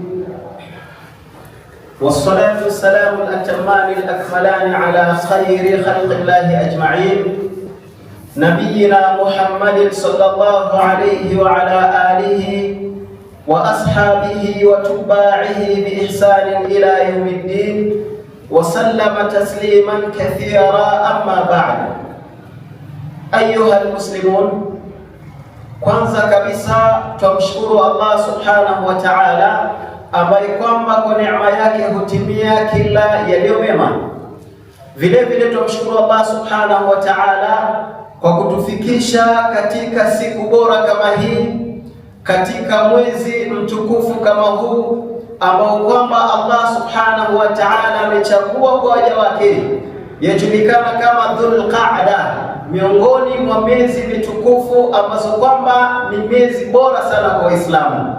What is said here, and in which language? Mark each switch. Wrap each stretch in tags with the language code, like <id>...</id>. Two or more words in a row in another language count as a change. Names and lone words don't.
<ar>والصلاة والسلام الأتمان الأكملان على خير خلق الله أجمعين، نبينا محمد صلى الله عليه وعلى آله وأصحابه وتباعه بإحسان إلى يوم الدين، وسلم تسليما كثيرا. أما بعد، أيها المسلمون،</ar> <sw>kwanza kabisa tumshukuru Allah</sw> <ar>سبحانه وتعالى</ar> <sw>ambaye kwamba kwa neema yake hutimia kila yaliyo mema. Vile vile tumshukuru Allah</sw> <ar>سبحانه وتعالى</ar> <sw>kwa kutufikisha katika siku bora kama hii, katika mwezi mtukufu kama huu ambao kwamba Allah</sw> <ar>سبحانه وتعالى</ar> <sw>amechagua kwa waja wake, yajulikana kama Dhul-Qa'da, miongoni mwa miezi mitukufu ambazo kwamba ni miezi bora sana kwa Waislamu.</sw>